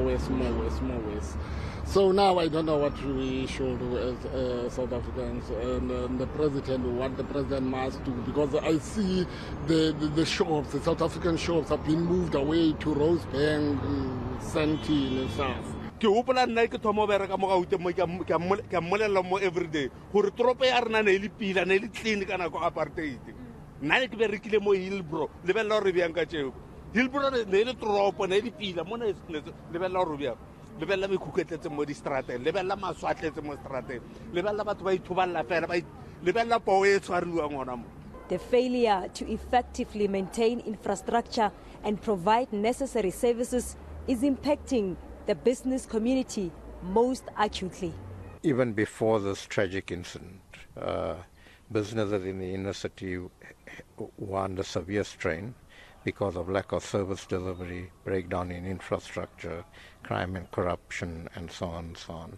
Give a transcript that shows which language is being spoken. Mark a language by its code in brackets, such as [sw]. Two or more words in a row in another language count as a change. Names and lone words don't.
[en] So now I don't know what we should do as South Africans, and the president, what the president must do, because I see the shops, the South African shops have been moved away to Rosebank, Sandton and stuff. [nso] Ke hopola nna ke thomo bereka mo Gauteng mo ke mmolela mo everyday gore trope ya rena ne le pila ne le clean kana go apartheid nna ne ke berekile mo Hillbrow le bella re bjang ka tšeo Hillbrow ne le tropo ne le pila mo ne le bella re bjang le bella me khuketletse mo di strateng le bella maswatletse mo strateng le bella batho ba ithoballa fela ba le bella powe e tshwariwa ngona mo. [en] The failure to effectively maintain infrastructure and provide necessary services is impacting the business community most acutely. Even before this tragic incident, businesses in the inner city were under severe strain because of lack of service delivery, breakdown in infrastructure, crime and corruption, and so on and so on.